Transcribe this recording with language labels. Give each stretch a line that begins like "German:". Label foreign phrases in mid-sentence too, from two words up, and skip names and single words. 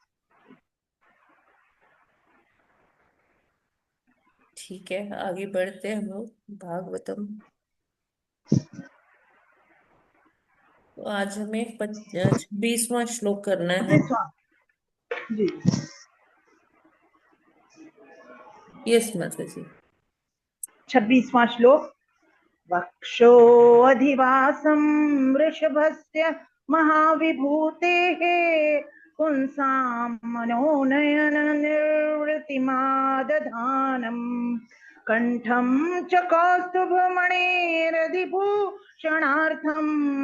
Hindi: ठीक है, आगे बढ़ते हैं हम लोग भागवतम। तो आज हमें 26वां श्लोक करना है। 26वां। जी। यस माता जी। 26वां श्लोक।
Sanskrit: वक्षोऽधिवासं वृषभस्य महाविभूतेः पुंसां मनोनयन निर्वृतिमादधानम् कण्ठं च कौस्तुभमणेरधिभूषणार्थम्